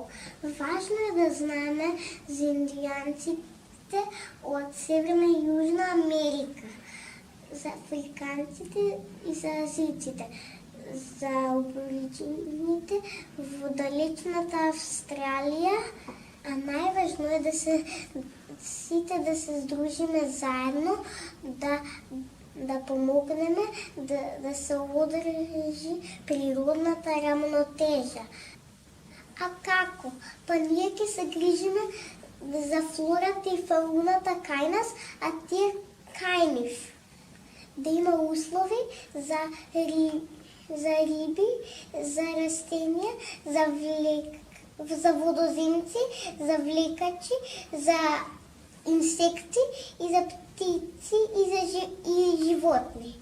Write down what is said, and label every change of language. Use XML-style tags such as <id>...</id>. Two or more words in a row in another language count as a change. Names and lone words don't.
<bg>Важно е да знаем за индианците от Северна и Южна Америка, за африканците и за азийците, за аборигените в далечната Австралия, а най-важно е да се сдружиме заедно, да помогнем да се удържи природната равнотежа.</bg> <mk>А како? Па ние ќе се грижиме за флората и фауната кај нас, а тие кај нив. Да има услови за риби, за растения, за водоземци, за влекачи, за инсекти и за птици и животни.</mk>